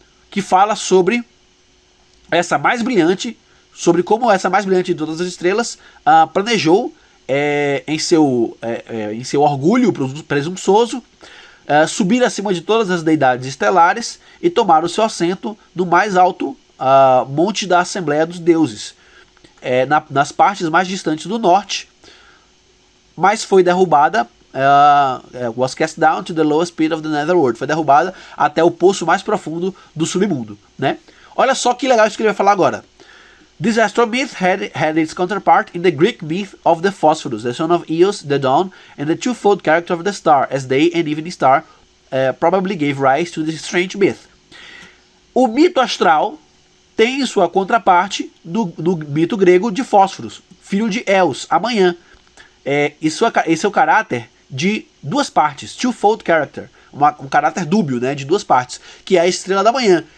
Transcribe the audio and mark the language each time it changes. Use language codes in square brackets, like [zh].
[pt] que fala sobre essa mais brilhante, sobre como essa mais brilhante de todas as estrelas planejou em seu orgulho presunçoso, subir acima de todas as deidades estelares e tomar o seu assento no mais alto monte da Assembleia dos Deuses, nas partes mais distantes do norte, mas foi derrubada, [en] was cast down to the lowest pit of the netherworld, [pt] foi derrubada até o poço mais profundo do submundo, né? Olha só que legal isso que ele vai falar agora. [en] This astral myth had its counterpart in the Greek myth of the Phosphorus, the son of Eos, the dawn, and the twofold character of the star, as day and evening star, probably gave rise to this strange myth. [pt] O mito astral tem sua contraparte no mito grego de Fósforos, filho de Eos, amanhã. Esse é o caráter de duas partes, [en] twofold character, [pt] um caráter dúbio, né, de duas partes, que é a estrela da manhã.